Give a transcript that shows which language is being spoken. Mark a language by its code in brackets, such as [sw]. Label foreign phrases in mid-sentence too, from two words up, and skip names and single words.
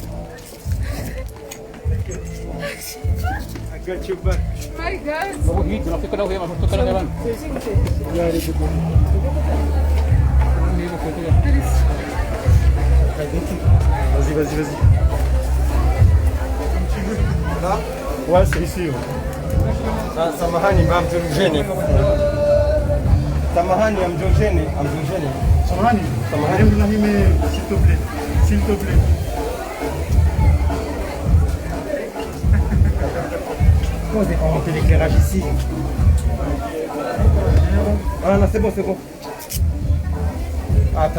[en] I got your back. My God. [fr] Vas-y. Là? Ouais, c'est ici. [sw] Samahani, amjurujeni. Samahani, amjurujeni. Samahani. [fr] S'il te plaît. On fait l'éclairage ici. Ah non, c'est bon. Attends.